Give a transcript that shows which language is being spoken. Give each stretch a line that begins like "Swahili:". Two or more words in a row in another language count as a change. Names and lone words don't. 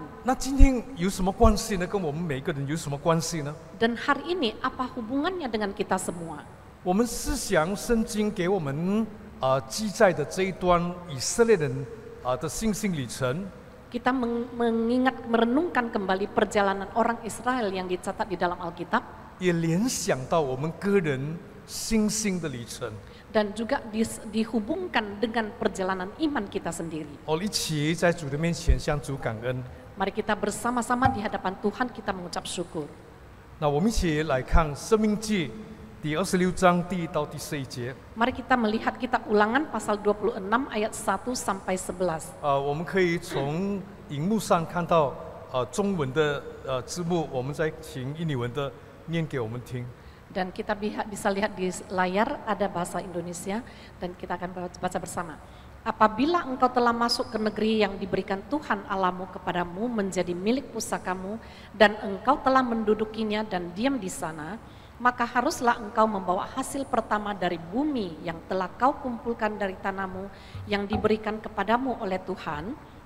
Chinese: 那今天有什么关系呢？跟我们每个人有什么关系呢？
Indonesian: Dan hari ini apa hubungannya dengan kita semua?
Chinese: 我们思想圣经给我们记载的这一段以色列人的信心里程，
Indonesian: Kita merenungkan kembali perjalanan orang Israel yang dicatat di dalam Alkitab,
Chinese: 也联想到我们个人信心的里程，
Indonesian: dan juga dihubungkan dengan perjalanan iman kita sendiri.
Chinese: 一起在主的面前向主感恩。
Indonesian: Mari kita bersama-sama di hadapan Tuhan kita mengucap syukur.
Chinese: 那我们一起来看《申命记》第26章第1到第11节。
Indonesian: Mari kita melihat kitab Ulangan pasal 26 ayat 1 sampai 11.
Chinese: 我们可以从荧幕上看到中文的字幕，我们再请印尼文的念给我们听。
Indonesian: Dan kita bisa lihat di layar ada bahasa Indonesia dan kita akan baca bersama. Apabila engkau telah masuk ke negeri yang diberikan Tuhan Allahmu kepadamu menjadi milik pusakamu dan engkau telah mendudukinya dan diam di sana, maka haruslah engkau membawa hasil pertama dari bumi yang telah kau kumpulkan dari tanahmu yang diberikan kepadamu oleh Tuhan.